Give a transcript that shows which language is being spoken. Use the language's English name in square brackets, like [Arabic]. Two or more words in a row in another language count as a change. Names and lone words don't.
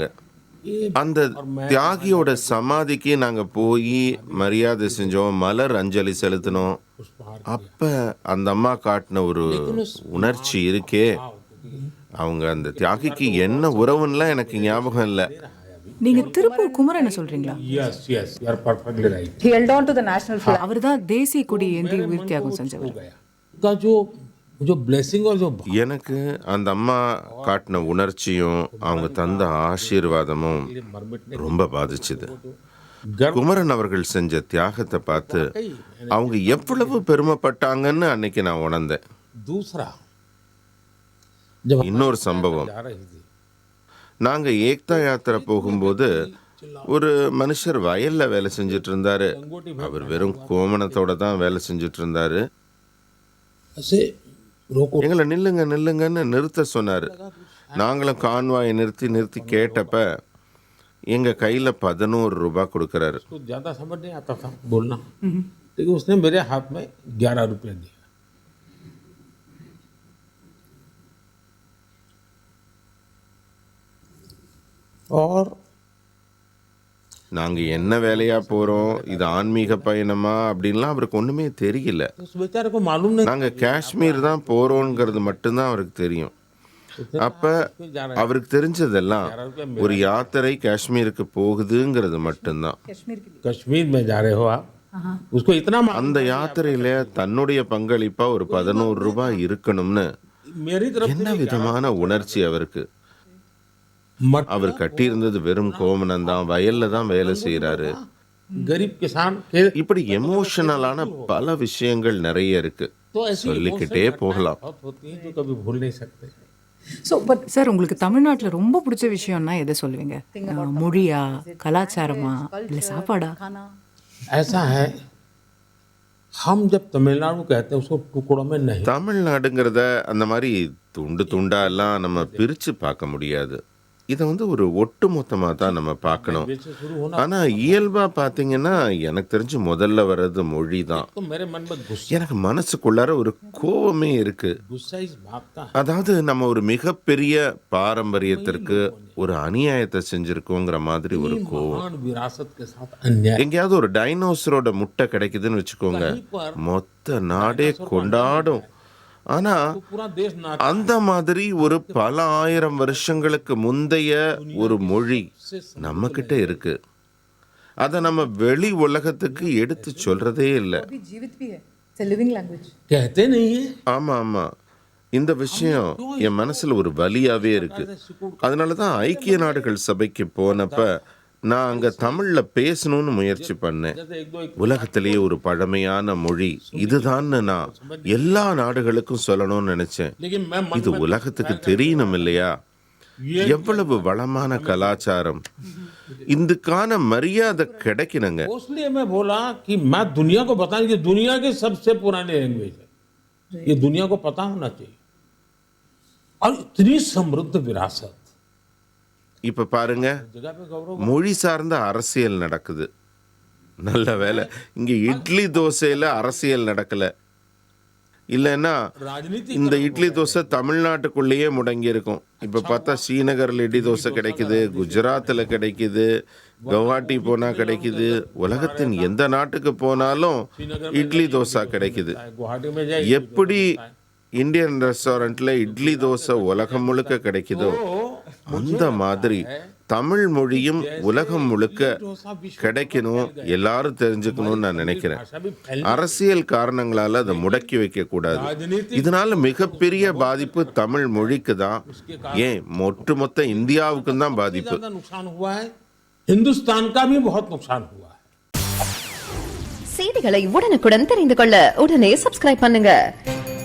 [Tamil] அந்த தியாகியோட சமாதிக்கு நாங்கள் போய் மரியாதை செஞ்சோம், மலர் அஞ்சலி செலுத்தினோம். அப்போ அந்த அம்மா காட்டின ஒரு உணர்ச்சி இருக்கே, அவங்க அந்த தியாகிக்கு என்ன உறவுன்னெலாம் எனக்கு ஞாபகம் இல்லை. நீங்க திருப்பூர் குமரனை சொல்றீங்களா? [English] Yes yes you are perfectly right. He held on to the national flag. [Tamil] அவர்தான் தேசிய கொடி ஏந்தி உயிர் தியாகம் செஞ்சவர். [Hindi] का जो जो ब्लेसिंग और जो [Tamil] எனக்கு அந்த அம்மா காட்டின உணர்ச்சியும் அவங்க தந்த ஆசீர்வாதமும் ரொம்ப பாதிச்சுது. குமரன் அவர்கள் செஞ்ச தியாகத்தை பார்த்து அவங்க எவ்வளவு பெருமைப்பட்டாங்கன்னு அன்னைக்கு நான் உணர்ந்தேன். [Hindi] दूसरा जब [Tamil] இன்னொரு சம்பவம், [Hindi] जा रही थी [Tamil] நாங்கள் ஏக்தா யாத்திரை போகும்போது ஒரு மனுஷர் வயலில் வேலை செஞ்சுட்டு இருந்தாரு. அவர் வெறும் கோமணத்தோட தான் வேலை செஞ்சுட்டு இருந்தாரு. [Hindi] ऐसे रोको [Tamil] எங்களை நில்லுங்க நில்லுங்கன்னு நிறுத்த சொன்னார். நாங்களும் கான்வாயை நிறுத்தி கேட்டப்ப எங்கள் கையில் 11 ரூபாய் கொடுக்குறாரு. [Hindi] उसको ज़्यादा समझ नहीं आता था बोलना, लेकिन उसने मेरे हाथ में 11 रुपये दिया. और [Tamil] நாங்கள் என்ன வேலையாக போகிறோம், இது ஆன்மீக பயணமா அப்படின்லாம் அவருக்கு ஒன்றுமே தெரியல. [Hindi] उस बेचारे को मालूम नहीं [Tamil] நாங்கள் காஷ்மீர் தான் போகிறோங்கிறது மட்டும்தான் அவருக்கு தெரியும். அப்போ அவருக்கு தெரிஞ்சதெல்லாம் ஒரு யாத்திரை காஷ்மீருக்கு போகுதுங்கிறது மட்டும்தான். [Hindi] कश्मीर में जा रहे हो आप, उसको इतना [Tamil] அந்த யாத்திரையில் தன்னுடைய பங்களிப்பாக ஒரு 11 ரூபாய் இருக்கணும்னு [Hindi] मेरी तरफ [Tamil] என்ன விதமான உணர்ச்சி அவருக்கு. मट அவர் கட்டியிருந்தது வெறும் கோமனம் தான், வயல்ல தான் வேலை செய்கிறாரு. [Hindi] गरीब किसान के [Tamil] இப்படி எமோஷனலான பல விஷயங்கள் நிறைய இருக்கு, [Hindi] तो ऐसी [Tamil] சொல்லிக்கிட்டே போகலாம். [Hindi] बहुत होती है जो कभी भूल नहीं सकते. [English] So, but [Tamil] சார் உங்களுக்கு தமிழ்நாட்டுல ரொம்ப பிடிச்ச விஷயம்னா எதை சொல்லுவீங்க? மொழியா, கலாச்சாரமா, இல்ல சாப்பாடா? [Hindi] ऐसा है, हम जब तमिलनाडु कहते हैं उसको टुकड़ों में नहीं, [Tamil] தமிழ்நாடுங்கிறத அந்த மாதிரி துண்டு துண்டா எல்லாம் நம்ம பிரிச்சு பார்க்க முடியாது. இதை ஒரு ஒட்டுமொத்தமாக தான் நம்ம பார்க்கணும். [Hindi] से शुरू होना [Tamil] ஆனால் இயல்பாக பார்த்தீங்கன்னா எனக்கு தெரிஞ்சு முதல்ல வர்றது மொழி தான். [Hindi] तो मेरे मन में गुस्सा [Tamil] எனக்கு மனசுக்குள்ளார ஒரு கோவமே இருக்கு. [Hindi] गुस्सा इस बात का है, [Tamil] அதாவது நம்ம ஒரு மிகப்பெரிய பாரம்பரியத்திற்கு ஒரு அநியாயத்தை செஞ்சிருக்கோங்கிற மாதிரி ஒரு கோவம். [Hindi] महान विरासत के साथ अन्याय [Tamil] எங்கேயாவது ஒரு டைனோசரோட முட்டை கிடைக்குதுன்னு வச்சுக்கோங்க, மொத்த நாடே கொண்டாடும். ஆனா [Hindi] तो पूरा देश ना [Tamil] அந்த மாதிரி ஒரு பல ஆயிரம் வருஷங்களுக்கு முந்தைய ஒரு மொழி நம்ம கிட்ட இருக்கு. அதை நம்ம வெளி உலகத்துக்கு எடுத்து சொல்றதே இல்லை. [Hindi] अभी जीवित भी है. [English] It's a living language. [Hindi] कहते नहीं है. [Tamil] ஆமா ஆமா, இந்த விஷயம் என் மனசுல ஒரு வலியாவே இருக்கு. அதனால தான் ஐக்கிய நாடுகள் சபைக்கு போனப்ப நான் அங்க தமிழ்ல பேசணும்னு முயற்சி பண்ணேன். [Hindi] जैसे एक दो [Tamil] உலகத்திலேயே ஒரு பழமையான மொழி இதுதான்னு நான் எல்லா நாடுகளுக்கும் சொல்லணும்னு நினைச்சேன். [Hindi] लेकिन मैं मन [Tamil] இது உலகத்துக்கு தெரியணும் இல்லையா? எவ்வளவு வளமான கலாச்சாரம், இதுக்கான மரியாதை கிடைக்கணுங்க. [Hindi] इसलिए मैं बोला कि मैं दुनिया को बताने की दुनिया की सबसे पुरानी लैंग्वेज है, ये दुनिया को पता होना चाहिए. और इतनी समृद्ध विरासत, [Tamil] இப்ப பாருங்க, [Hindi] जगह पे गौरव. [Tamil] மொழி சார்ந்த அரசியல் நடக்குது. நல்ல வேலை இங்க இட்லி தோசையில அரசியல் நடக்கல. இல்லைன்னா [Hindi] राजनीति [Tamil] இந்த இட்லி தோசை தமிழ்நாட்டுக்குள்ளேயே முடங்கி இருக்கும். இப்ப பார்த்தா ஸ்ரீநகர்ல இட்லி தோசை கிடைக்குது, குஜராத்தில் கிடைக்குது, கவுஹாட்டி போனா கிடைக்குது, உலகத்தின் எந்த நாட்டுக்கு போனாலும் இட்லி தோசை கிடைக்குது. [Hindi] गुवाहाटी में जाए [Tamil] எப்படி இந்தியன் ரெஸ்டாரண்ட்ல இட்லி தோசை உலகம் முழுக்க கிடைக்குதோ அந்த மாதிரி தமிழ் மொழியும் உலகம் முழுக்க கிடைக்கணும், எல்லாரும் தெரிஞ்சுக்கணும்னு நான் நினைக்கிறேன். அரசியல் காரணங்களால அதை முடக்கி வைக்க கூடாது. இதனால மிகப்பெரிய பாதிப்பு தமிழ் மொழிக்கு தான், ஏன் ஒட்டுமொத்த இந்தியாவுக்கும் தான் பாதிப்பு. [Hindi] ज्यादा नुकसान हुआ है, हिंदुस्तान का भी बहुत नुकसान हुआ है. [Tamil] செய்திகளை உடனுக்குடன் தெரிந்து கொள்ள உடனே சப்ஸ்கிரைப் பண்ணுங்க.